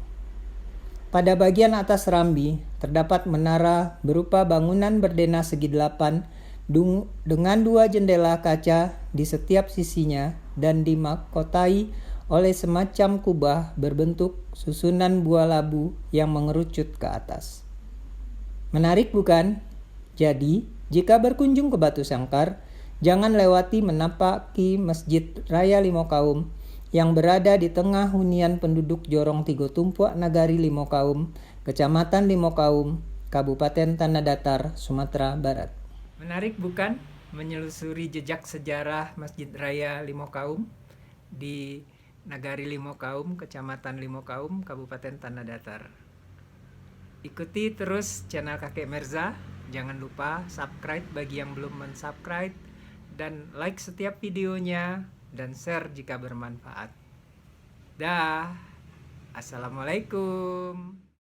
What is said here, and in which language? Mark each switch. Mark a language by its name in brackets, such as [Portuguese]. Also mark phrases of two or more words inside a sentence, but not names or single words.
[Indonesian] Pada bagian atas serambi, terdapat menara berupa bangunan berdena segi 8 dengan 2 jendela kaca di setiap sisinya dan dimahkotai oleh semacam kubah berbentuk susunan buah labu yang mengerucut ke atas. Menarik bukan? Jadi, jika berkunjung ke Batu Sangkar, jangan lewati menapaki Masjid Raya Limau Kaum yang berada di tengah hunian penduduk Jorong Tigo Tumpuak Nagari Limau Kaum, Kecamatan Limau Kaum, Kabupaten Tanah Datar, Sumatera Barat. Menarik bukan? Menyelusuri jejak sejarah Masjid Raya Limau Kaum di Nagari Limau Kaum, Kecamatan Limau Kaum, Kabupaten Tanah Datar. Ikuti terus channel Kakek Merza. Jangan lupa subscribe bagi yang belum mensubscribe dan like setiap videonya dan share jika bermanfaat. Dah. Assalamualaikum.